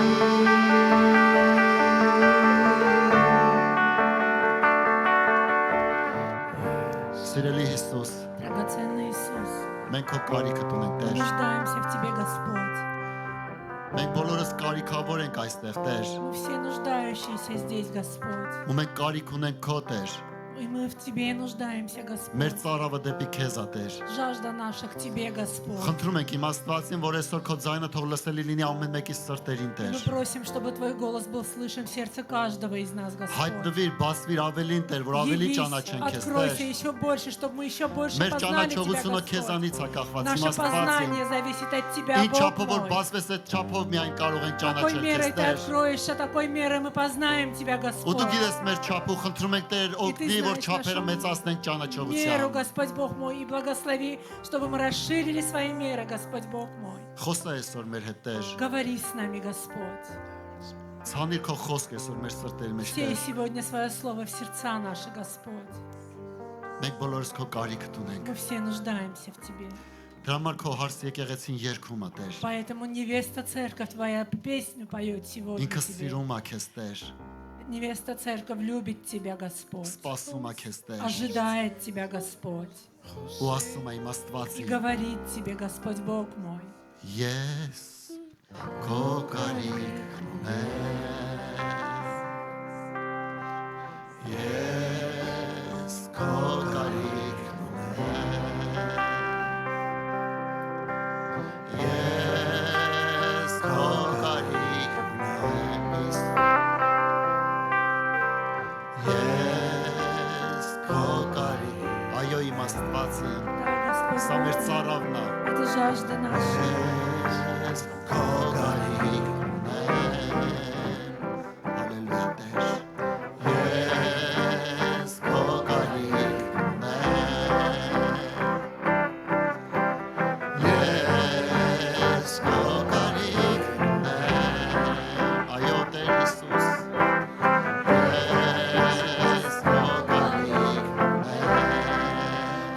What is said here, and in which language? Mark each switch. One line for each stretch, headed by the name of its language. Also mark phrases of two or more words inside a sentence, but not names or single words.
Armenian: Սիրելի Հիսուս,
Russian: Драгоценный Иисус,
Armenian: մենք քո կարիքդ ունենք
Russian: мы
Armenian: Տեր։
Russian: нуждаемся в Тебе, Господь.
Armenian: Մենք բոլորս կարիքավոր ենք այստեղ Տեր։
Russian: Мы все нуждающиеся здесь, Господь.
Armenian: Ու մենք կարիք ունենք քո Տեր։
Russian: И мы в Тебе нуждаемся, Господь.
Armenian: Մեր ծարավը դեպի քեզ է Տեր։
Russian: Жажда наша к Тебе, Господь.
Armenian: Խնդրում ենք իմ Աստվածին, որ այսօր քո ձայնը թող лысելի լինի ամեն մեկի սրտերին Տեր։
Russian: Мы просим, чтобы Твой голос был слышен в сердце каждого из нас, Господь.
Armenian: Հայտնվիր, բացվիր ավելին Տեր, որ ավելի
Russian: Явись,
Armenian: ճանաչեն քեզ
Russian: откройся
Armenian: Տեր։
Russian: еще больше, чтобы мы еще больше
Armenian: Մեր
Russian: познали Тебя,
Armenian: ճանաչողությունը
Russian: Господь.
Armenian: քեզանից է կախված, իմ
Russian: Наше
Armenian: Աստվածին։
Russian: познание зависит от Тебя,
Armenian: Ինչ
Russian: Бог
Armenian: չափով որ
Russian: мой.
Armenian: բացվես այդ չափով միայն կարող ենք
Russian: Какой
Armenian: ճանաչել
Russian: мерой
Armenian: քեզ
Russian: Ты
Armenian: Տեր։
Russian: откроешься, такой мерой мы познаем Тебя,
Armenian: Ու
Russian: Господь.
Armenian: դու գիտես մեր չափը, խնդրում ենք Տեր, օգնի, որ
Russian: знаешь
Armenian: չափերը
Russian: нашу
Armenian: մեծացնենք
Russian: Меру,
Armenian: ճանաչողությամբ։
Russian: Господь Бог мой, и благослови, чтобы мы расширили свои меры, Господь Бог мой.
Armenian: Խոսա այսօր մեր հետ Տեր։
Russian: Говори с нами, Господь.
Armenian: Ցանիր քո խոսք այսօր մեր սրտերի մեջ
Russian: Сей
Armenian: Տեր։
Russian: сегодня свое слово в сердца наши, Господь.
Armenian: Մենք բոլորս քո կարիքդ ունենք։
Russian: Мы все нуждаемся в Тебе.
Armenian: Դրա համար քո հարց եկեղեցին երգում է Տեր։
Russian: Поэтому невеста церковь Твоя песню поет сегодня
Armenian: Ինքը
Russian: Тебе.
Armenian: սիրում է քեզ Տեր։
Russian: Невеста церковь любит Тебя, Господь.
Armenian: Սպասում է քեզ Տեր։
Russian: Ожидает Тебя, Господь.
Armenian: ու ասում է իմ
Russian: И
Armenian: Աստվածին.
Russian: говорит тебе Господь Бог мой.
Armenian: Ես քո կարիքն ունեմ, ես քո կարիքն ունեմ, ես քո կարիքն ունեմ, ես քո կարիք, այո իմ Աստվածին,
Russian: Да, Господь
Armenian: սա մեր
Russian: Бог мой,
Armenian: ծառավն է.
Russian: это жажда наша.
Armenian: Ես քո կարիքն ունեմ, հալելույա Տեր, ես քո կարիքն ունեմ, ես քո կարիքն ունեմ, այո Տեր Հիսուս, ես քո կարիքն ունեմ,